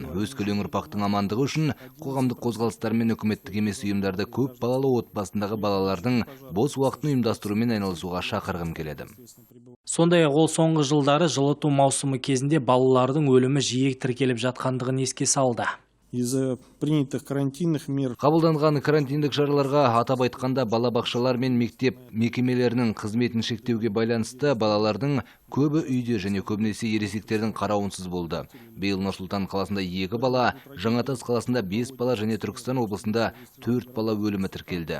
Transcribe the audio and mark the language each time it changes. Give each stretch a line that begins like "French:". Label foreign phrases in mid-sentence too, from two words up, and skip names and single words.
Kazakh: Өскелең ұрпақтың амандығы үшін қоғамдық қозғалыстар мен үкіметтік емес ұйымдарды көп балалы отбасындағы балалардың бос уақытын ұйымдастырумен айналысуға шақырғым келеді. Сондай-ақ ол соңғы жылдары жылыту маусымы кезінде балалардың өлімі жиі тіркеліп жатқандығын еске салды.
Russian: Из-за принятых карантинных мер.
Kazakh: Қабылданған карантиндік шараларға атап айтқанда балабақшалар мен мектеп мекемелерінің қызметін шектеуге байланысты балалардың көбі үйде және көбінесе ересектердің қарауынсыз болды. Биыл Нұр-Сұлтан қаласында 2 бала, Жаңатас қаласында 5 бала және Түркістан облысында 4 бала өлімі тіркелді.